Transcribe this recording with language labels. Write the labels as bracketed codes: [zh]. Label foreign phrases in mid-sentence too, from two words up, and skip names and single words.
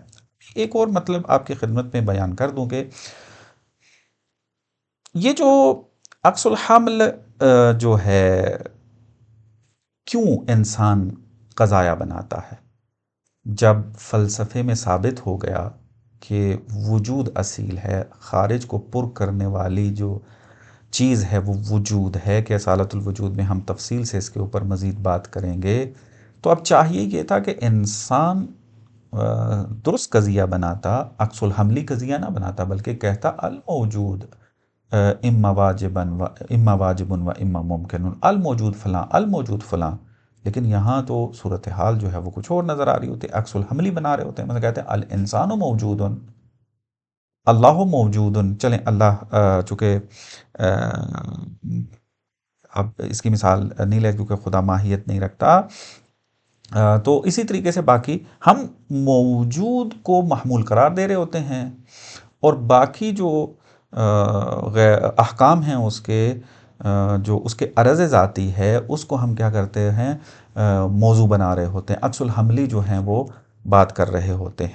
[ur] ایک اور مطلب آپ کی خدمت میں بیان کر دوں کہ یہ جو عکس الحمل جو ہے کیوں انسان قضایا بناتا ہے، جب فلسفے میں ثابت ہو گیا کہ وجود اصیل ہے، خارج کو پر کرنے والی جو چیز ہے وہ وجود ہے، کہ اصالت الوجود میں ہم تفصیل سے اس کے اوپر مزید بات کریں گے. تو اب چاہیے یہ تھا کہ انسان درست قضیہ بناتا، عکس الحملی قضیہ نہ بناتا، بلکہ کہتا [ar] الموجود اما واجبن و اما واجبن و اما ممکن، [ur] الموجود فلاں الموجود فلاں. لیکن یہاں تو صورتحال جو ہے وہ کچھ اور نظر آ رہی ہوتی ہے، عکس الحملی بنا رہے ہوتے ہیں. مثلا کہتے ہیں [ar] الانسان موجود، [ur] اللہ موجود. چلیں اللہ چونکہ اب اس کی مثال نہیں لے کیونکہ خدا ماہیت نہیں رکھتا، تو اسی طریقے سے باقی ہم موجود کو محمول قرار دے رہے ہوتے ہیں، اور باقی جو احکام ہیں اس کے جو اس کے عرض ذاتی ہے اس کو ہم کیا کرتے ہیں موضوع بنا رہے ہوتے ہیں، عکس الحملی جو ہیں وہ بات کر رہے ہوتے ہیں.